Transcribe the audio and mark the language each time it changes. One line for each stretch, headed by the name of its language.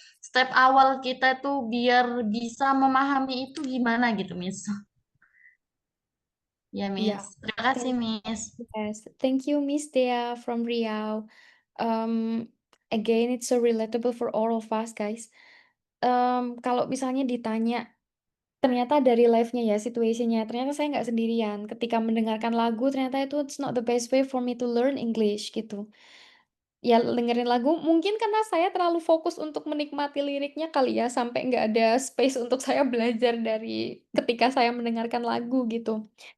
Indonesian: Step awal kita tuh biar bisa memahami itu gimana gitu, Miss. Ya, Iya. Miss. Terima kasih, Miss.
English: Yes, thank you Miss Dea from Riau. Again, it's so relatable for all of us, guys.
Indonesian: Kalau misalnya ditanya, ternyata dari life-nya ya, situation-nya, ternyata saya nggak sendirian. Ketika mendengarkan lagu, ternyata itu
English: it's not the best way for me to learn English gitu.
Indonesian: Ya dengerin lagu, mungkin karena saya terlalu fokus untuk menikmati liriknya kali ya, sampai nggak ada space untuk saya belajar dari ketika saya mendengarkan lagu gitu.